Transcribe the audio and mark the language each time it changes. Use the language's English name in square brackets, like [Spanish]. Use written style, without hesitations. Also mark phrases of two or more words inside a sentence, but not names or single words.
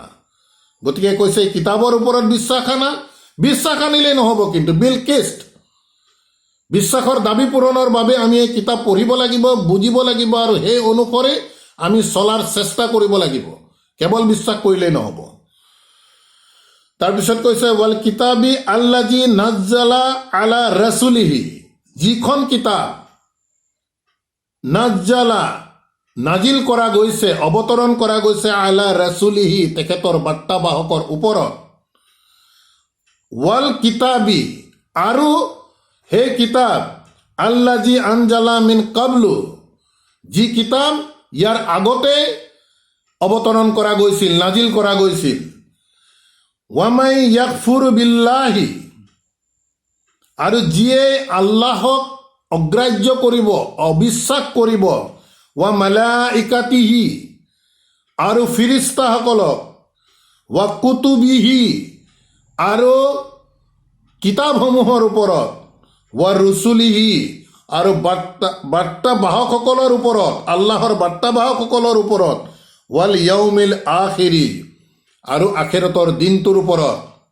[Assamese] গতিকে কৈছে এই কিতাপৰ ওপৰত বিশ্বাস আনা। বিশ্বাস আনিলেই নহ'ব, কিন্তু বিল কিষ্ট, বিশ্বাসৰ দাবী পূৰণৰ বাবে আমি এই কিতাপ পঢ়িব লাগিব, বুজিব লাগিব আৰু সেই অনুসৰি আমি চলাৰ চেষ্টা কৰিব লাগিব, কেৱল বিশ্বাস কৰিলেই নহ'ব। তাৰপিছত কৈছে [Arabic] والكتاب الذي نزل على رسوله, [Assamese] যিখন কিতাপ নাজ্জালা, নাজিল কৰা গৈছে, অৱতৰণ কৰা গৈছে [Arabic] على رسوله, [Assamese] তেখেতৰ বাৰ্তাবাহকৰ ওপৰত। [Arabic] والكتاب, [Assamese] আৰু সেই কিতাপ [Arabic] الذي أنزل من قبل, [Assamese] যি কিতাপ ইয়াৰ আগতে অৱতৰণ কৰা গৈছিল, নাজিল কৰা গৈছিল। [Arabic] ومن يكفر بالله, [Assamese] আৰু যিয়ে আল্লাহক অগ্ৰাহ্য কৰিব, অবিশ্বাস কৰিব, [Arabic] وملائكته, [Assamese] আৰু ফিৰিস্তাসকলক, [Arabic] وكتبه, [Assamese] আৰু কিতাপসমূহৰ ওপৰত, [Arabic] ورسله, [Assamese] আৰু বাৰ্তাবাহকসকলৰ ওপৰত, আল্লাহৰ বাৰ্তাবাহকসকলৰ ওপৰত, [Arabic] واليوم الآخر, [Assamese] আৰু আখিৰতৰ দিনটোৰ ওপৰত।